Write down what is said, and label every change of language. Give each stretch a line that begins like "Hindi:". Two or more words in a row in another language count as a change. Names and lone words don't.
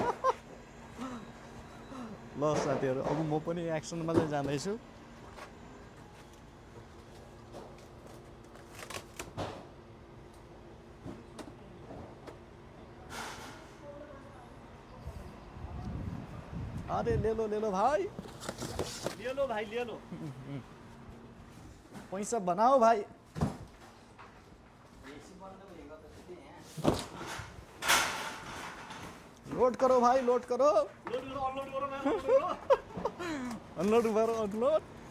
Nepali: ल साथीहरु अब म पनि एक्सनमा चाहिँ जाँदैछु
Hindi: अरे ले लो भाई ले लो पैसा बनाओ भाई लोड करो भाई लोड करो अनलोड करो अनलोड